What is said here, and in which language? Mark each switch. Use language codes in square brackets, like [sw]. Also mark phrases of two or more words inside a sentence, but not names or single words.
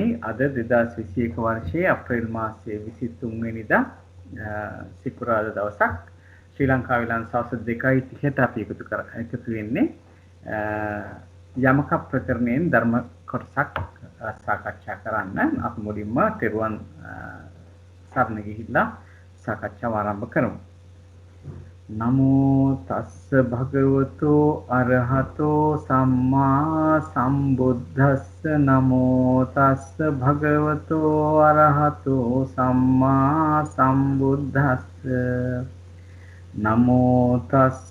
[si] අද 2021 වර්ෂයේ අප්‍රේල් මාසයේ 23 වෙනිදා සිකුරාදා දවසක් ශ්‍රී ලංකා විලාන් සවස් 2:30ට අපි එකතු වෙන්නේ යමක ප්‍රකරණයෙන් ධර්ම කොටසක් සාකච්ඡා කරන්න. අපි මුලින්ම තෙරුවන් සරණ ගිහිල්ලා සාකච්ඡාව ආරම්භ කරමු. [pi] නමෝ තස්ස භගවතු අරහතෝ සම්මා සම්බුද්දස්ස නමෝ තස්ස භගවතු අරහතෝ සම්මා සම්බුද්දස්ස නමෝ තස්ස